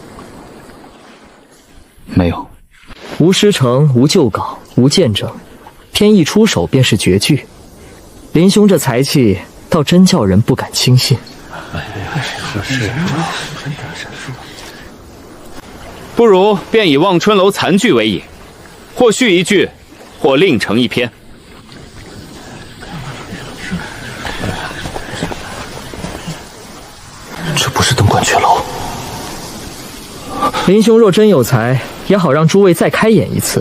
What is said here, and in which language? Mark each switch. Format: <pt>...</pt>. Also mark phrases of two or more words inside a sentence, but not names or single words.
<zh>沒有。無師承，無舊稿，無見證，偏一出手便是絕句。林兄這才氣，倒真叫人不敢輕信。不如便以望春樓殘句為引，或續一句，或另成一篇。这不是登鹳雀楼。林兄若真有才，也好让诸位再开演一次。</zh>